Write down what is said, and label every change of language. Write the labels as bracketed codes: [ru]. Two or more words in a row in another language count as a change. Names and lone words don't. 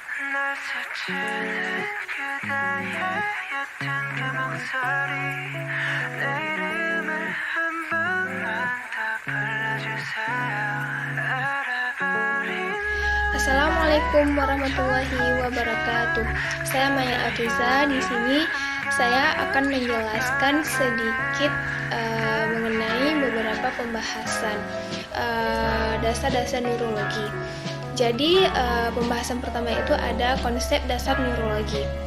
[ko] 날 스치는 그대의 옅은 그 목소리 내 이름을 한 번만 더 불러주세요. 알아버린 [ar] السلام عليكم ورحمة الله وبركاته. [id] Saya Maya Afiza. Di sini saya akan menjelaskan sedikit mengenai beberapa pembahasan dasar-dasar neurologi. Jadi pembahasan pertama itu ada konsep dasar neurologi.